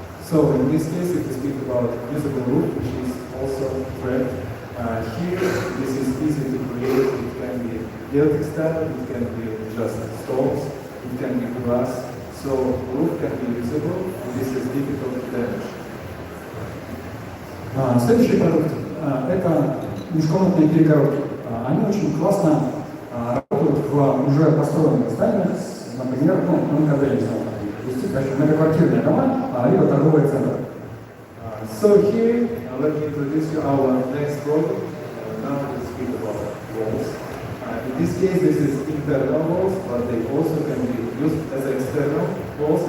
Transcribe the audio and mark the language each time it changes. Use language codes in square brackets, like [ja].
[en] So in this case, if we speak about usable roof, which is also correct, here this is easy to create. It can be Celtic style, it can be just stones, it can be glass. So roof can be usable, and this is difficult to damage. [ru] Следующий продукт это межкомнатные перегородки. Они очень классно работают в уже построенных зданиях, например, мы когда не знаем, многоквартирные дома, либо торговые центры. [en] So here, let me introduce you our next product. Now we speak about walls. In this case, this is internal walls, but they also can be used as external walls.